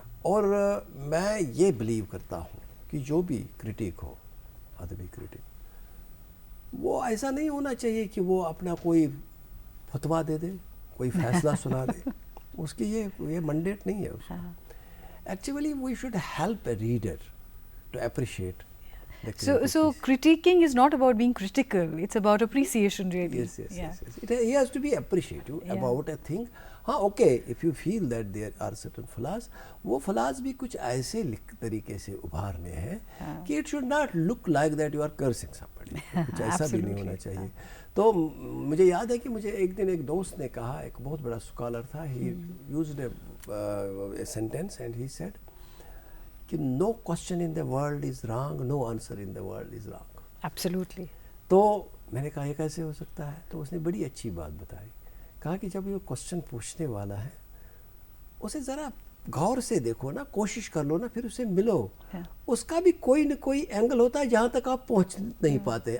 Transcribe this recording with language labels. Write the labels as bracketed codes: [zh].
[ur] اور میں یہ بلیو کرتا ہوں کہ جو بھی کرٹیک ہو, ادبی کرٹیک, وہ ایسا نہیں ہونا چاہیے کہ وہ اپنا کوئی فتویٰ دے دے, کوئی فیصلہ سنا دے. اس کی یہ منڈیٹ نہیں ہے اس کا. [en] Actually we should help a reader to appreciate. So critiquing is not about being critical, it's about appreciation really. Yes. He has to be appreciative about a thing. [ur] ہاں okay, [en] if you feel that there are certain flaws, [ur] وہ flaws بھی کچھ ایسے طریقے سے ابھارنے ہیں کہ [en] it should not look like that you are cursing somebody. [ur] کچھ ایسا بھی نہیں ہونا چاہیے. تو مجھے یاد ہے کہ مجھے ایک دن ایک دوست نے کہا, ایک بہت بڑا اسکالر تھا, [en] he used a sentence and he said کہ no question in the world is wrong, no answer in the world is wrong. Absolutely. [ur] تو میں نے کہا یہ کیسے ہو سکتا ہے؟ تو اس نے بڑی اچھی بات بتائی. کہا کہ جب یہ کوشچن پوچھنے والا ہے اسے ذرا غور سے دیکھو نا, کوشش کر لو نا, پھر اسے ملو. اس کا بھی کوئی نہ کوئی اینگل ہوتا ہے جہاں تک آپ پہنچ نہیں پاتے.